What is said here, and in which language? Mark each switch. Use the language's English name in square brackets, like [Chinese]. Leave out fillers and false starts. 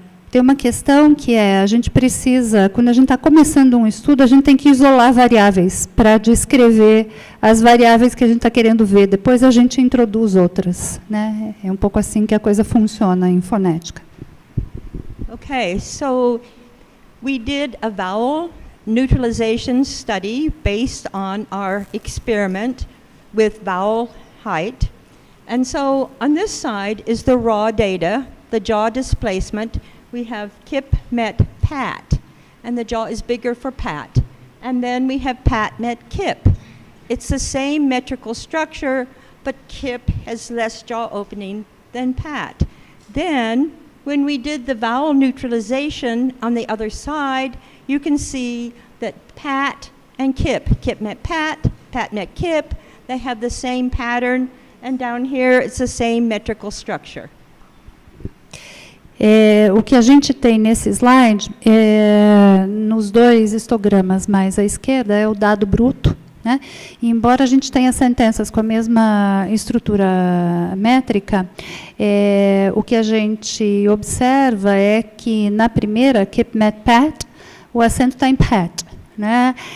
[Portuguese] Tem uma questão que a gente precisa, quando a gente está começando um estudo, a gente tem que isolar variáveis para descrever as variáveis que a gente está querendo ver. Depois a gente introduz outras. Né? É um pouco assim que a coisa funciona em fonética. [English] Okay, so we did a vowel neutralization study based on our experiment with vowel height. And so on this side is the raw data, the jaw displacement. We have Kip met Pat, and the jaw is bigger for Pat. And then we have Pat met Kip. It's the same metrical structure, but Kip has less jaw opening than Pat. Then, when we did the vowel neutralization on the other side, you can see that Pat and Kip met Pat, Pat met Kip, they have the same pattern, and down here it's the same metrical structure. [Portuguese] O que a gente tem nesse slide, nos dois histogramas mais à esquerda, é o dado bruto. Né? E, embora a gente tenha sentenças com a mesma estrutura métrica, o que a gente observa é que, na primeira, [English] Kip met Pat, [Portuguese] o acento está em Pat. Né?